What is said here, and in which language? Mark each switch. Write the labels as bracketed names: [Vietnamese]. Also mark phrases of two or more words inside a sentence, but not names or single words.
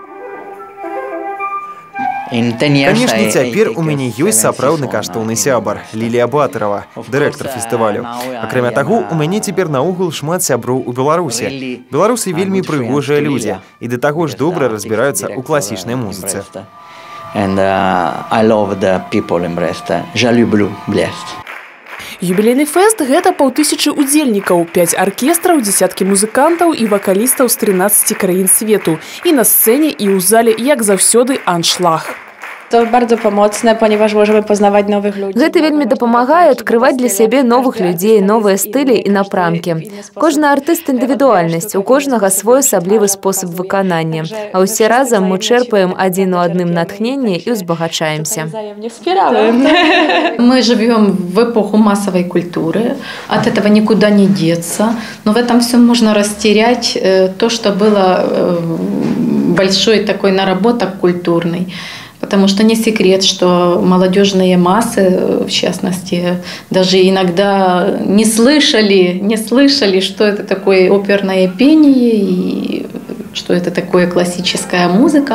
[Belarusian] Канешне, цяпер у мяне ёсць сапраўдны каштоўны сябар Лілія Батарова, дырэктар фестывалю. Акрамя таго, у мяне цяпер наогул шмат сяброў у Беларусі. Беларусы вельмі прыгожыя людзі і да таго ж добра разбіраюцца ў класічнай музыцы. [English] And I love the people in Brest. [Belarusian] Je люблю Брест. Юбілейны фэст – гэта 5000 удзельнікаў, 5 аркестраў, дзесяткі музыкантаў і вакалістаў з 13 краін свету. І на сцэне, і ў зале, як заўсёды, аншлаг. [Polish] To bardzo pomocne, ponieważ możemy poznawać nowych ludzi. [Belarusian] Гэта вельмі дапамагае адкрываць для сябе новых людзей, новыя стылі і напрамкі. Кожны артыст індывідуальнасць, у кожнага свой асаблівы спосаб выканання. А ўсе разам мы чэрпаем адзін у адным натхненне і ўзбагачаемся. [Russian] Мы живем в эпоху массовой культуры, от этого никуда не деться, но в этом всем можно растерять то, что было большой такой наработок культурный. Потому что не секрет, что молодежные массы, в частности, даже иногда не слышали, что это такое оперное пение и что это такое классическая музыка.